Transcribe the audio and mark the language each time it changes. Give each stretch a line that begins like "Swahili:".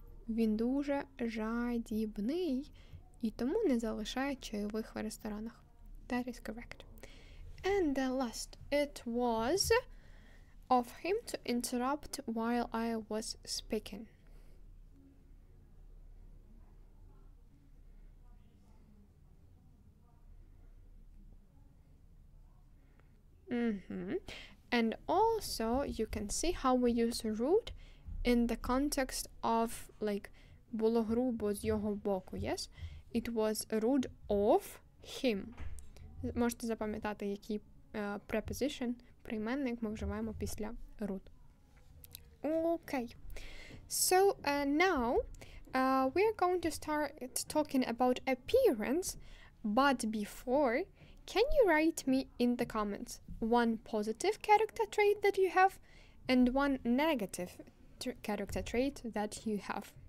Ukrainian: Він дуже жадібний і тому не залишає чайових в ресторанах.
English: That is correct. And the last, it was of him to interrupt while I was speaking. And also you can see how we use rude in the context of like
Ukrainian: було грубо з його боку,
English: yes? It was rude of him.
Ukrainian: Можете запам'ятати, який preposition, прийменник ми вживаємо після rude.
English: Okay. So now we are going to start talking about appearance, but before, can you write me in the comments one positive character trait that you have and one negative character trait that you have?